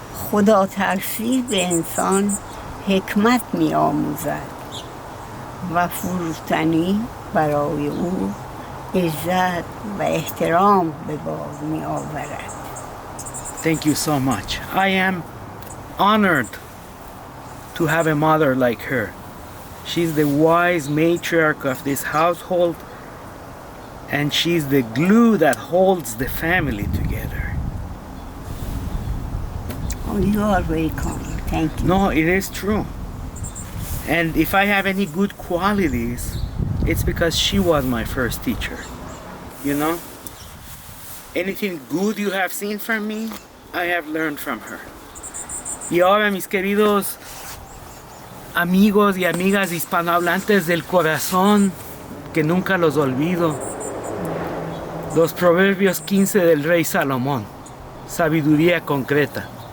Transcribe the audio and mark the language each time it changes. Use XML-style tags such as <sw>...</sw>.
<fa>خدا ترسی به انسان حکمت میآموزد و فروتنی برای او عزت و احترام به بار میآورد.</fa> <en>Thank you so much. I am honored to have a mother like her. She's the wise matriarch of this household, and she's the glue that holds the family together. Oh, you are very kind. Thank you. No, it is true. And if I have any good qualities, it's because she was my first teacher. You know? Anything good you have seen from me, I have learned from her.</en> <es>Y ahora, mis queridos amigos y amigas hispanohablantes del corazón, que nunca los olvido, los Proverbios 15 del rey Salomón, sabiduría concreta.</es>